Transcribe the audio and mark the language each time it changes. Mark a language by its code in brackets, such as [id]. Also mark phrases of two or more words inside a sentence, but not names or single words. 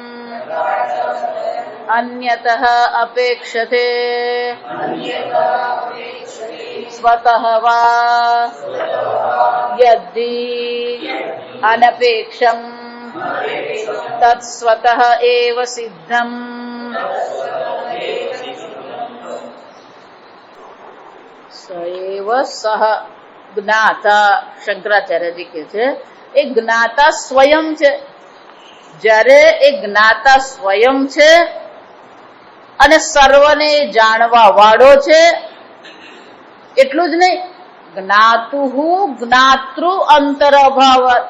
[sa] अन्यतः अपेक्षते स्वतः वा यद्धि अनपेक्षम् तत्स्वतः एव सिद्धम् स एव सह [gu] જ્ઞાતા શંકરાચાર્યજી કહે છે એ જ્ઞાતા સ્વયં છે. જ્યારે એ જ્ઞાતા સ્વયં છે અને સર્વને જાણવા વાળો છે, એટલું જ નહીં, [sa] ज्ञातुहु ज्ञातृ अंतरभाव.